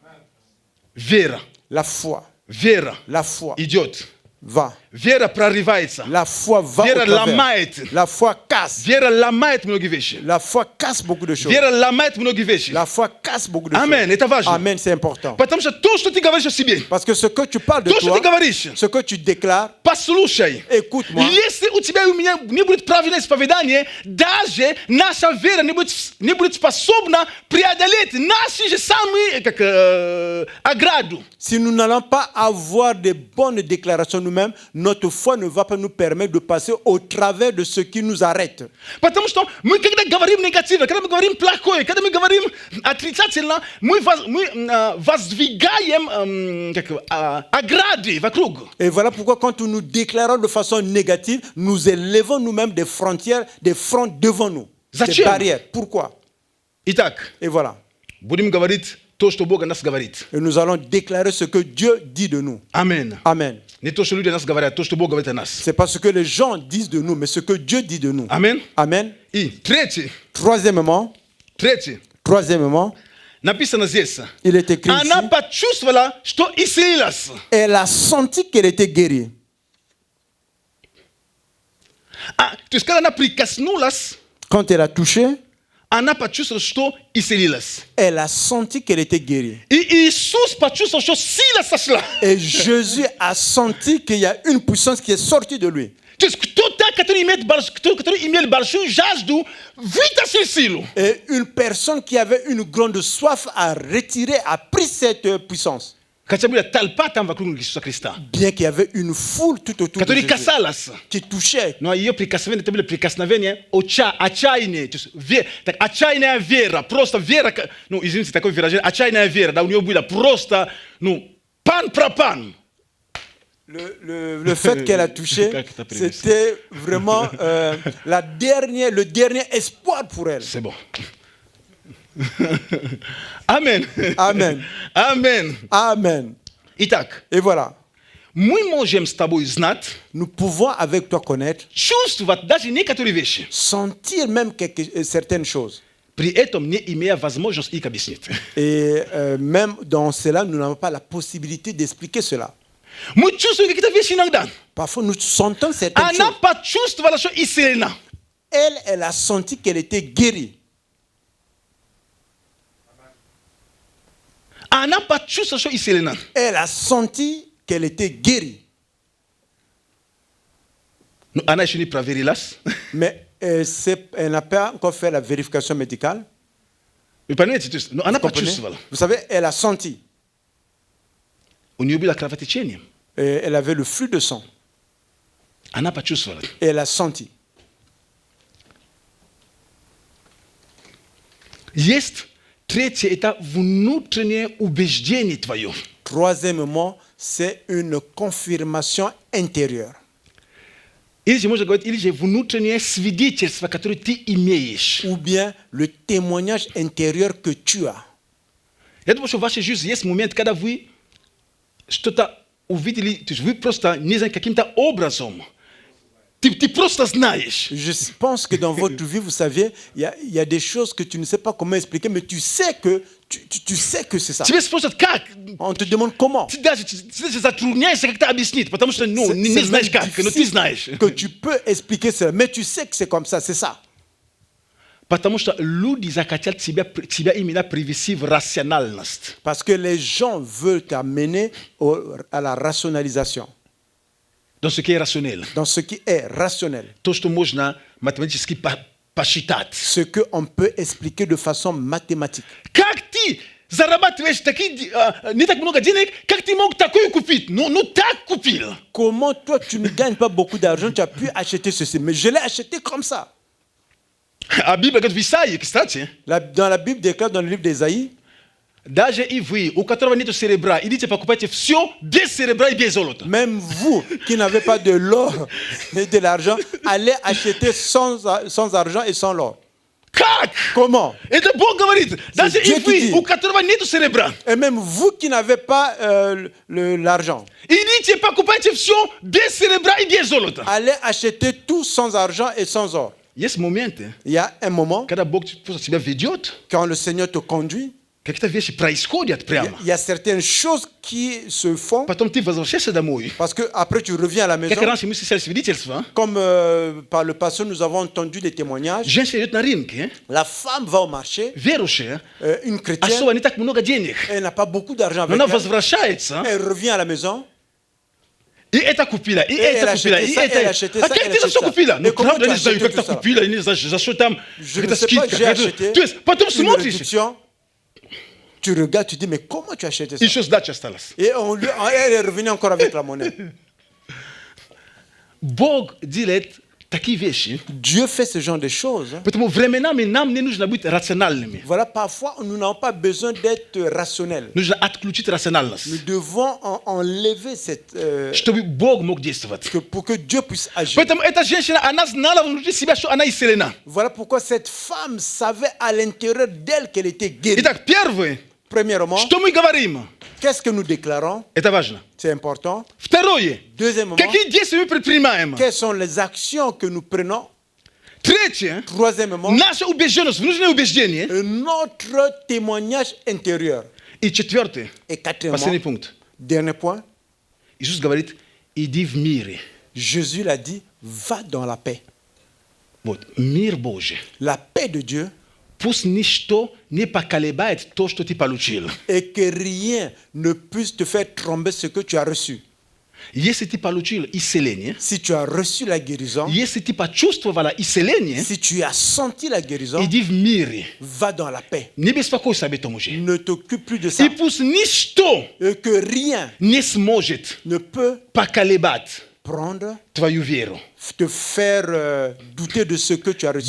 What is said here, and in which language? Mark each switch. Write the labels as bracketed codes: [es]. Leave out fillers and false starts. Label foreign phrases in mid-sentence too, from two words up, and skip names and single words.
[ru] Вера. [fr] La foi. [ru] Вера [fr] La foi [ru] идет. [fr] va. [ru] Вера прорывается. [fr] La foi va [ru] Вера [fr] au travers. [ru] ломает. [fr] La foi casse. [ru] Вера ломает многие вещи. [fr] La foi casse beaucoup de choses. [ru] Вера ломает многие вещи. [fr] La foi casse beaucoup de Amen. choses. [ru] Это важно. [fr] Amen, c'est important. [ru] Потому что то, что ты говоришь о себе, [fr] Parce que ce que tu parles de [ru] то, что [fr] toi, [ru] ты говоришь, [fr] ce que tu déclares, [ru] послушай. [fr] écoute-moi. [ru] Если у тебя и у меня не будет правильное исповедание, даже наша вера не будет способна преодолеть наши же самые ограду. [fr] Si nous n'allons pas avoir de bonnes déclarations nous-mêmes, notre foi ne va pas nous permettre de passer au travers de ce qui nous arrête. [ru] Потому что мы, когда говорим негативно, когда мы говорим плохое, когда мы говорим отрицательно, мы воздвигаем ограды вокруг. [fr] Et voilà pourquoi quand nous déclarons de façon négative, nous élevons nous-mêmes des frontières, des fronts devant nous. Des [ru] Зачем? [fr] barrières. Pourquoi? [ru] Итак, [fr] Et voilà. [ru] будем говорить то, что Бог о нас говорит. [fr] Et nous allons déclarer ce que Dieu dit de nous. [ru] Амен. [fr] Amen. [ru] Не то, что люди о нас говорят, то, что Бог говорит о нас. [fr] C'est pas ce que les gens disent de nous, mais ce que Dieu dit de nous. [ru] Амен. [fr] Amen. [ru] И третий, [fr] Troisièmement, [ru] написано здесь. [fr] il est écrit [ru] Она [fr] ici, [ru] почувствовала, что исцелилась. [fr] elle a senti qu'elle était guérie. [ru] То есть, когда она прикоснулась, [fr] Quand elle a touché, [ru] она почувствовала, что исцелилась. [fr] elle a senti qu'elle était guérie. [ru] И Иисус почувствовал, что сила сошла. [fr] Et Jésus a senti qu'il y a une puissance qui est sortie de lui. [ru] То есть, кто-то, который имеет большую жажду, вытащил силу. [fr] Et une personne qui avait une grande soif a retiré, a pris cette puissance. [ru] Хотя была толпа там вокруг Иисуса Христа, [fr] Bien qu'il y avait une foule tout autour de [ru] которая [fr] Jésus, [ru] касалась. [fr] qui touchait. [ru] Но ее прикосновение, это было прикосновение отчаяния. То есть, так, отчаянная вера, просто вера, ну, извините, такое выражение, отчаянная вера, да, у нее было просто, ну, пан-пропан. [fr] Le fait qu'elle a touché, c'était vraiment le dernier espoir pour elle. C'est bon. Amen. Amen. Amen. Amen. [ru] Итак, [fr] Et voilà. [ru] Мы можем с тобой знать [fr] Nous pouvons avec toi connaître, [ru] чувствовать даже некоторые вещи, [fr] sentir même certaines choses. [ru] при этом не имея возможности их объяснить. [fr] Et même dans cela, nous n'avons pas la possibilité d'expliquer cela. [ru] Мы чувствуем какие-то вещи иногда. [fr] Parfois, nous sentons certaines [ru] Она [fr] choses. [ru] почувствовала, что исцелена. [fr] Elle a senti qu'elle était guérie. [ru] Она почувствовала, что исцелена. [fr] Elle a senti qu'elle était guérie. [ru] Но она еще не проверилась. [fr] Mais elle n'a pas encore fait la vérification médicale. [ru] Вы понимаете? То есть, но она [fr] Vous comprenez? [ru] почувствовала. [fr] Vous savez, elle a senti. [ru] У нее было кровотечение. [fr] Elle avait le flux de sang. [ru] Она почувствовала. [fr] Et elle a senti. [ru] Есть третье, это внутреннее убеждение твое. [fr] Troisièmement, c'est une confirmation intérieure. [ru] Или же можно говорить, или же внутреннее свидетельство, которое ты имеешь. [fr] Ou bien le témoignage intérieur que tu as. [ru] Я думаю, что в вашей жизни есть момент, когда вы что-то увидели, то есть вы просто, не знаю, каким-то образом, ты просто знаешь. [fr] Je pense que dans votre vie, vous savez, il y a des choses que tu ne sais pas comment expliquer, mais tu sais que, tu sais que c'est ça. [ru] Тебе спрашивают, как? [fr] On te demande comment. [ru] Ты даже затрудняешься как-то объяснить, потому что не знаешь [fr] même [ru] как, но ты [fr] difficile [ru] знаешь. [fr] que tu peux expliquer cela, mais tu sais que c'est comme ça, c'est ça. [ru] Потому что люди захотят тебя именно привести в рациональность. [fr] Parce que les gens veulent t'amener à la rationalisation, Dans ce qui est rationnel. dans ce qui est rationnel, [ru] То, что можно математически посчитать. [fr] ce qu'on peut expliquer de façon mathématique. [ru] Как ты зарабатываешь не так много денег, как ты мог такое купить? Ну так купил. [fr] Comment toi, tu ne gagnes pas beaucoup d'argent, tu as pu acheter ceci, mais je l'ai acheté comme ça. [ru] А Библия говорит в Исаии, кстати, [fr] Dans la Bible déclare dans le livre d'Ésaïe, [ru] даже и вы, у которого нет серебра, идите покупайте все без серебра и без золота. [fr] même vous qui n'avez pas de l'or et de l'argent, allez acheter sans argent et sans l'or. [ru] Как? [fr] Comment? [ru] Это Бог говорит. Даже и [fr] Dieu qui [ru] вы, [fr] dit. [ru] у которого нет серебра, [fr] Et même vous qui n'avez pas l'argent, [ru] идите покупайте все без серебра и без золота. [fr] allez acheter tout sans argent et sans or. [ru] Есть моменты, [fr] Il y a un moment, [ru] когда Бог тебя ведет, [fr] quand le Seigneur te conduit, [ru] какие-то вещи происходят прямо. [fr] il y a certaines choses qui se font [ru] Потом ты возвращаешься домой. [fr] parce que après tu reviens à la maison. [ru] Как раньше мы слышали свидетельства, [fr] Comme par le passé, nous avons entendu des témoignages. [ru] женщина идет на рынке, [fr] La femme va au marché, [ru] верующая, [fr] une chrétienne, [ru] особо не так много денег. [fr] elle n'a pas beaucoup d'argent [ru] Но [fr] avec [ru] она [fr] elle. [ru] возвращается, [fr] Elle revient à la maison. [ru] и это купила, и [fr] elle [ru] это купила, [fr] achetait [ru] и [fr] ça, [ru] это. [fr] elle achetait [ru] А [fr] ça, [ru] как [fr] elle [ru] ты это [fr] achetait [ru] все [fr] ça. [ru] купила? [fr] Et [ru] Ну, [fr] comment [ru] правда, [fr] tu [ru] не [fr] as [ru] знаю, [fr] acheté [ru] как ты [fr] tout ça? [ru] купила, не знаю, за что там, [fr] Je ne [ru] какая-то [fr] sais pas, [ru] скидка. [fr] j'ai acheté. [ru] То есть, потом [fr] Une [ru] смотришь, [fr] réduction. Tu regardes, tu dis, mais comment tu as acheté ça? [ru] еще сдача осталась. [fr] Et elle est revenue encore avec la monnaie. [ru] Бог делает такие вещи, [fr] Dieu fait ce genre de choses. [ru] поэтому временами нам не нужно быть рациональными. [fr] Voilà, parfois, nous n'avons pas besoin d'être rationnels. [ru] Нужно отключить рациональность, [fr] Nous devons enlever cette... [ru] чтобы Бог мог действовать. [fr] pour que Dieu puisse agir. [ru] Поэтому эта женщина, она знала внутри себя, что она исцелена. [fr] Voilà pourquoi cette femme savait à l'intérieur d'elle qu'elle était guérie. [ru] Итак, первое, [fr] Premièrement, [ru] что мы говорим, [fr] qu'est-ce que nous déclarons? [ru] это важно. [fr] C'est important. [ru] Второе, [fr] Deuxièmement, [ru] какие действия мы предпринимаем? [fr] quelles sont les actions que nous prenons? [ru] Третье, [fr] Troisièmement, [ru] наша убежденность, внутреннее убеждение. [fr] notre témoignage intérieur. [ru] И четвертое, [fr] Et quatrièmement, [ru] последний пункт. [fr] dernier point, [ru] Иисус говорит, иди в мире. [fr] Jésus l'a dit, va dans la paix. [ru] Вот, мир Божий. [fr] La paix de Dieu, [ru] Пусть ничто не поколебает то, что ты получил. [fr] et que rien ne puisse te faire tromper ce que tu as reçu. [ru] Если ты получил исцеление, [fr] Si tu as reçu la guérison, [ru] если ты почувствовала исцеление, [fr] si tu as senti la guérison, [ru] иди в мире. [fr] va dans la paix. [ru] Не беспокойся об этом уже. [fr] Ne t'occupe plus de ça. [ru] И пусть ничто [fr] Et que rien [ru] не сможет [fr] ne peut [ru] поколебать [fr] prendre, [ru] твою веру. [fr] te faire douter de ce que tu as reçu.